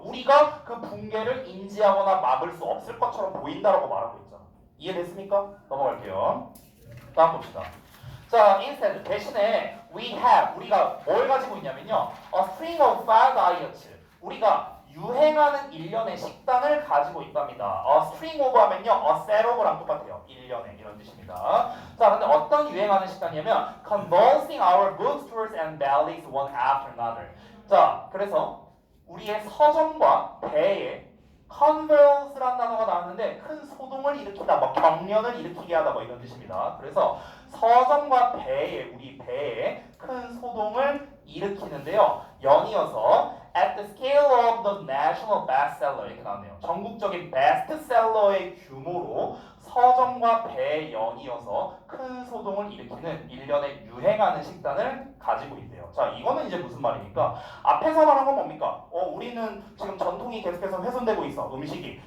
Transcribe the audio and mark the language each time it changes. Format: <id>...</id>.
<ko>우리가 그 붕괴를 인지하거나 막을 수 없을 것처럼 보인다라고 말하고 있잖아. 이해됐습니까? 넘어갈게요. 다음 봅시다. 자,</ko> <en>instead</en> <ko>대신에</ko> <en>we have,</en> <ko>우리가 뭘 가지고 있냐면요,</ko> <en>a string of fad diets,</en> <ko>우리가 유행하는 일련의 식단을 가지고 있답니다.</ko> <en>a string of 하면요, a set of랑</en> <ko>똑같아요. 일련의 이런 뜻입니다. 자, 근데 어떤 유행하는 식단이냐면</ko> <en>convulsing our bookstores and bellies one after another.</en> <ko>자, 그래서 우리의 서점과 배에 convulse라는 단어가 나왔는데 큰 소동을 일으키다, 뭐 경련을 일으키게 하다, 뭐 이런 뜻입니다. 그래서 서점과 배에, 우리 배에 큰 소동을 일으키는데요. 연이어서</ko> <en>at the scale of the national bestseller</en> <ko>이렇게 나오네요. 전국적인 베스트셀러의 규모로 서점과 배에 연이어서 큰 소동을 일으키는 일련의 유행하는 식단을 가지고 있대요. 자, 이거는 이제 무슨 말입니까? 앞에서 말한 건 뭡니까? 우리는 지금 전통이 계속해서 훼손되고 있어, 음식이.</ko>